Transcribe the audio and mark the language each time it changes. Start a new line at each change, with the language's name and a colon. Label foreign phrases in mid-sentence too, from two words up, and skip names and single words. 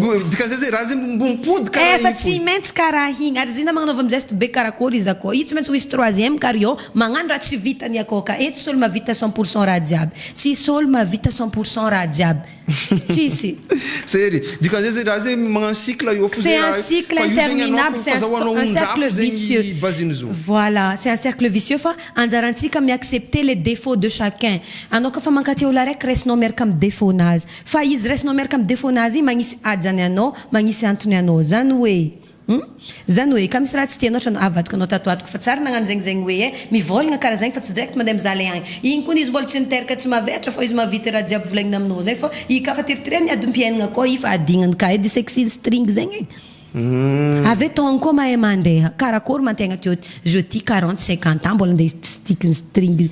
Malagasy: dikazay raha zegny mbompody karaha fa tsy maintsy karaha igny ary zina magnanova geste be karakory izy akao io tsy maintsy ho izy troisième kary io magnano raha tsy vitany akao ka tsy olo mavita 100% raha jiaby tsisy olo mavita 100% raha jiaby tsisy sery dikan'izay zay raha zegny magnano cycle io
French: c'est un cycle interminable c'est un cercle vicieux voilà c'est un cercle vicieux
Malagasy: fa anjarantsika miaccepter
French: les défauts de chacun
Malagasy: anao ka fa mankaty olo araiky raisinao miaraka amin'ny défaut nazy fa izy raisinao miaraka amin'ny défaut nazy magnisy ajany anao magnisy antony anao zany hoe zany hoe ka misy raha tsy tianao trano avadika anao tatoatiko fa tsara nagnano zegny hoe mivolagna karaha zegny fa tsy direct mandeha mizaly agny igny koa izy mbola tsy niteraka tsy mavetra fa izy mavita raha jiaby volagnina aminao zegny fa i ka fa teritireny ady mpiainagna koa i fa adignany ka edy
English: sexy string
Malagasy: zegny Avy taogno koa mahay mandeha karakory mantegna teo jeudi 40-50 ans mbola andeha
English: sticky string